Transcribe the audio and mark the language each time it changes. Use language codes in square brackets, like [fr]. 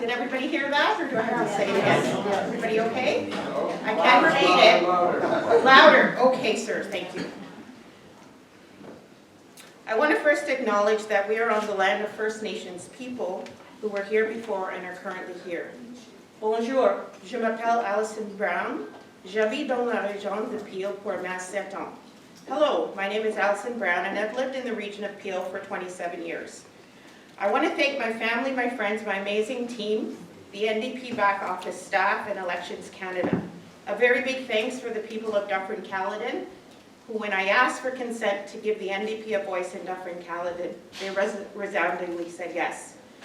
[en] Did everybody hear that, or do I have to say it again? Everybody okay? I can repeat it. Louder. Okay, sir, thank you. I want to first acknowledge that we are on the land of First Nations people who were here before and are currently here. [fr] Bonjour, je m'appelle Alison Brown. J'habite dans la région de Peel pour 7 ans. [en] Hello, my name is Alison Brown, and I've lived in the region of Peel for 27 years. I want to thank my family, my friends, my amazing team, the NDP back office staff, and Elections Canada. A very big thanks for the people of Dufferin-Caledon, who, when I asked for consent to give the NDP a voice in Dufferin-Caledon, they resoundingly said yes.